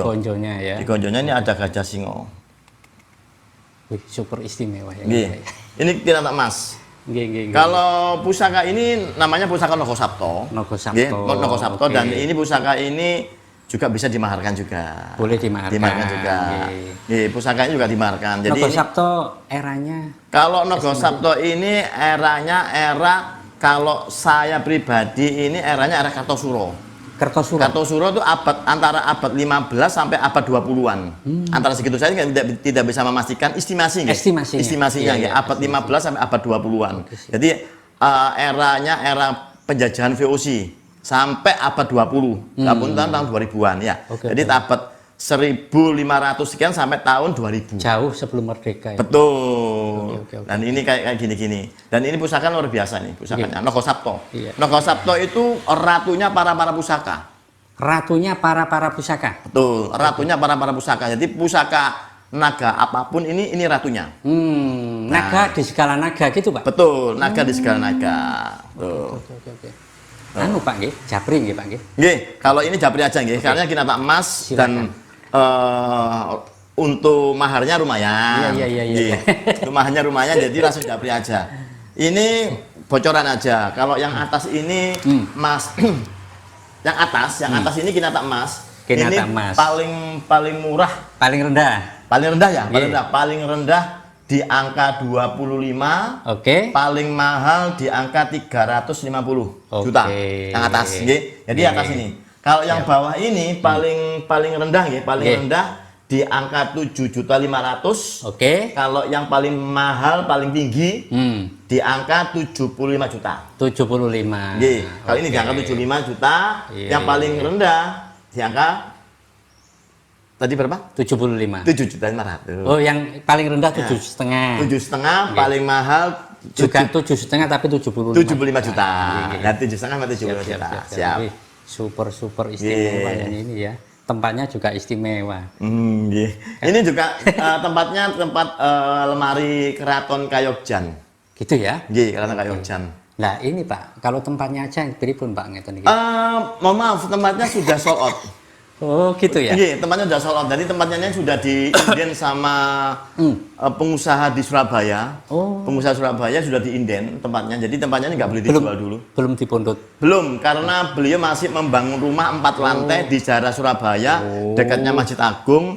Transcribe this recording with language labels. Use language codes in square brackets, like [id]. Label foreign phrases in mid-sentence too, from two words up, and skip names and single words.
[id] Gonjonya ya. Di gonjonya ini ada gajah singo. Wih, super istimewa ya. Nggih. Ini tinata emas. Nggih. Kalau pusaka ini namanya pusaka Nogo Sapto. Nogo Sapto. Nggih, Nogo Sapto. Oke. Dan ini pusaka ini juga bisa dimaharkan juga. Boleh dimaharkan. Dimaharkan juga. Nggih. Nggih, pusakanya juga dimaharkan. Jadi Nogo ini, Sapto eranya kalau Nogo Sapto ini eranya kalau saya pribadi ini eranya era Kartosuro. Kertosuro. Kartosuro itu antara abad 15 sampai abad 20-an. Antara segitu, saya tidak bisa memastikan estimasinya. Estimasinya. Iya, Abad 15 sampai abad 20-an. Jadi eranya era penjajahan VOC sampai abad 20. Tahun 2000-an ya. Jadi abad 1500 sekian sampai tahun 2000. Jauh sebelum merdeka ya. Betul. Oke. Dan ini kayak gini-gini. Dan ini pusaka luar biasa nih, pusakanya. Nogo Sapto. Iya. Nogo Sapto itu ratunya para pusaka. Ratunya para pusaka. Betul, ratunya para pusaka. Jadi pusaka naga apapun ini ratunya. Naga di segala naga gitu, Pak. Betul, naga di segala naga. Tuh. Oke. [jv] Anu Pak nggih, japri nggih Pak nggih. [id] Nggih, kalau ini japri aja nggih, karena kita tak emas dan untuk maharnya lumayan. Iya. Untuk maharnya lumayan, jadi langsung japri aja. Ini bocoran aja. Kalau yang atas ini Mas yang atas ini kita tak emas. Kinata Ini emas. paling murah, Paling rendah. paling rendah ya, Iya. paling rendah di angka 25. Oke. Paling mahal di angka 350 juta yang atas nggih. Jadi Nggih. atas ini. Kalau yang bawah ini paling rendah nggih, paling Nggih. rendah di angka 7.500.000. Oke. Kalau yang paling mahal paling tinggi di angka 75 juta. 75. Nggih. Kalau ini di Oke. angka 75 juta, Iya, yang paling rendah di angka tadi berapa? 75. 7.500.000. Oh, yang paling rendah 7,5. 7,5, paling mahal Juga 7,5 tapi 75. 75 juta. Iya. Dan 7,5 sama 75 juta. Siap. Wih, super istimewa yang ini ya. Tempatnya juga istimewa. Nggih. Ini juga tempatnya tempat lemari Keraton Kayokjan. Gitu ya. Nggih, Keraton Kayokjan. Nah, ini Pak, kalau tempatnya aja [jv] pripun Pak ngeten iki? [id] Mohon maaf, tempatnya sudah [en] sold out. [id] Oh, gitu ya. Nggih, tempatnya sudah [en] sold out. [id] Jadi tempatnya ini sudah diinden sama pengusaha di Surabaya. Oh. Pengusaha Surabaya sudah diinden tempatnya. Jadi tempatnya ini nggak boleh dijual dulu. Belum dipundhut. Belum, karena beliau masih membangun rumah 4 lantai di daerah Surabaya, dekatnya Masjid Agung.